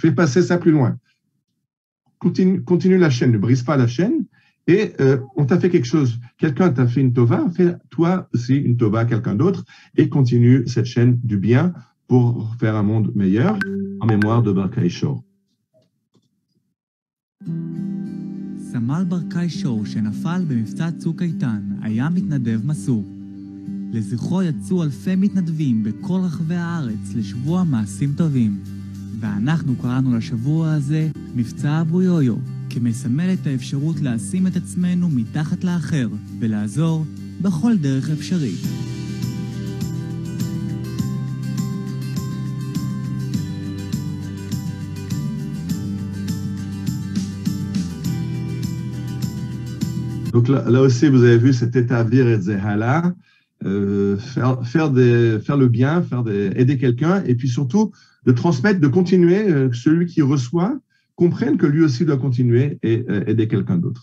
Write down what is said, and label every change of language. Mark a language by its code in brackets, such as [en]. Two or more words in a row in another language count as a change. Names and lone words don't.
[fr] Fais passer ça plus loin. Continue la chaîne, ne brise pas la chaîne, et on t'a fait quelque chose, quelqu'un t'a fait une tova, fais toi aussi une tova à quelqu'un d'autre, et continue cette chaîne du bien pour faire un monde meilleur, en mémoire de Barkai Shor. [he] סמל ברקאי שור שנפל במבצע צוק איתן היה מתנדב מסור. לזכרו יצאו אלפי מתנדבים בכל רחבי הארץ לשבוע מעשים טובים. ואנחנו קראנו לשבוע הזה מבצע אבו יויו, כמסמל את האפשרות לשים את עצמנו מתחת לאחר ולעזור בכל דרך אפשרית. [fr] Donc là aussi, vous avez vu, c'est établir et zéhala, faire le bien, aider quelqu'un, et puis surtout de transmettre, de continuer, que celui qui reçoit comprenne que lui aussi doit continuer et aider quelqu'un d'autre.